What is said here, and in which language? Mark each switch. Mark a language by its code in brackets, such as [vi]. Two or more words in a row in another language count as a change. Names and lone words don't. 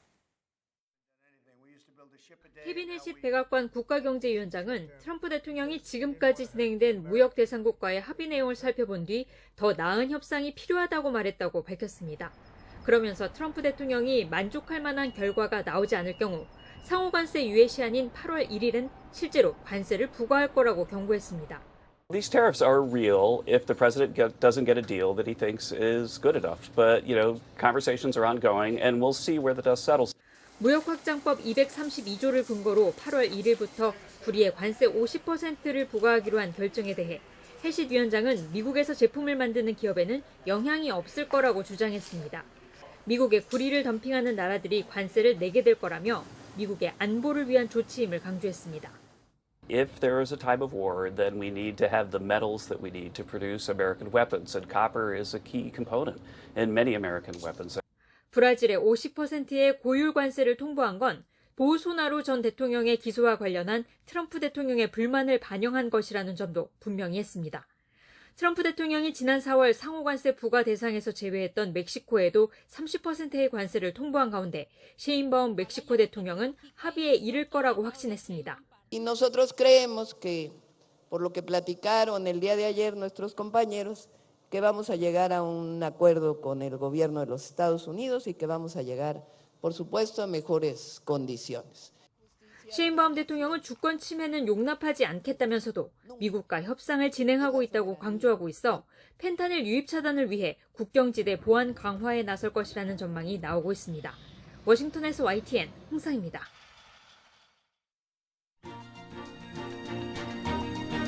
[ko] 케빈 해식 백악관 국가경제위원장은 트럼프 대통령이 지금까지 진행된 무역 대상국과의 합의 내용을 살펴본 뒤 더 나은 협상이 필요하다고 말했다고 밝혔습니다. 그러면서 트럼프 대통령이 만족할 만한 결과가 나오지 않을 경우 상호관세 유예 시한인 8월 1일은 실제로 관세를 부과할 거라고 경고했습니다. [en] These tariffs are real if the president doesn't get a deal that he thinks is good enough. But, conversations are ongoing and we'll see where the dust settles. [ko] 무역확장법 232조를 근거로 8월 1일부터 구리에 관세 50%를 부과하기로 한 결정에 대해 해식 위원장은 미국에서 제품을 만드는 기업에는 영향이 없을 거라고 주장했습니다. 미국의 구리를 덤핑하는 나라들이 관세를 내게 될 거라며 미국의 안보를 위한 조치임을 강조했습니다. [en] If there is a time of war, then we need to have the metals that we need to produce American weapons, and copper is a key component in many American weapons. [ko] 브라질의 50%의 고율 관세를 통보한 건 보우소나루 전 대통령의 기소와 관련한 트럼프 대통령의 불만을 반영한 것이라는 점도 분명히 했습니다. 트럼프 대통령이 지난 4월 상호관세 부과 대상에서 제외했던 멕시코에도 30%의 관세를 통보한 가운데 셰인바움 멕시코 대통령은 합의에 이를 거라고 확신했습니다. [es] Y nosotros creemos que, por lo que platicaron el día de ayer nuestros compañeros, que vamos a llegar a un acuerdo con el gobierno de los Estados Unidos y que vamos a llegar, por supuesto, a mejores condiciones. [ko] 셰인바움 대통령은 주권 침해는 용납하지 않겠다면서도 미국과 협상을 진행하고 있다고 강조하고 있어 펜타닐 유입 차단을 위해 국경지대 보안 강화에 나설 것이라는 전망이 나오고 있습니다. 워싱턴에서 YTN 홍상입니다.